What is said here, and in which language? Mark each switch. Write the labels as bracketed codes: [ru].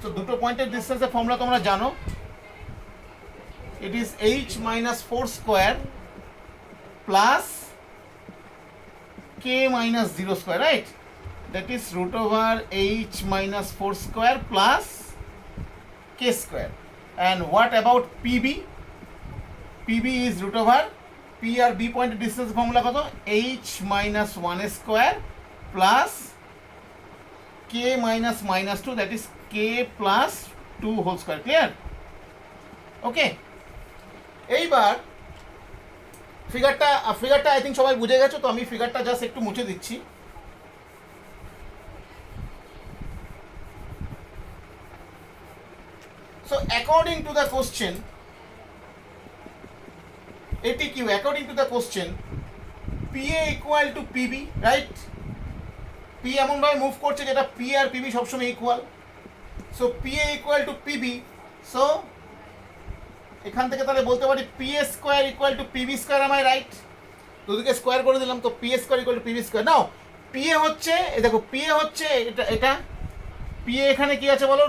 [bn] তো দুটো পয়েন্টের ডিস্টেন্সের ফর্মুলা তোমরা জানো, [en] It is H minus 4 square plus K minus 0 square, right? That is root over H minus 4 square plus k square. And what about PB? PB is root over P আর B point distance formula কত? H minus 1 square plus K minus 2, that is K plus 2 whole square. Clear? Okay. [bn] এইবার ফিগারটা I think সবাই বুঝে গেছো। তো আমি ফিগারটা just একটু মুছে দিচ্ছি। [en] So according to the question, according to the question, PA equal to PB, right? [bn] P এমনভাবে মুভ করছে যেটা P আর PB সবসময় equal. So PA equal to PB, so এখান থেকে তাহলে বলতে পারি PA square equal to PB square. [en] am I right? [bn] দুদিকে স্কোয়ার করে দিলাম, তো PA square equal to PB square. Now PA হচ্ছে, দেখো PA হচ্ছে এটা PA এখানে কি আছে বলো?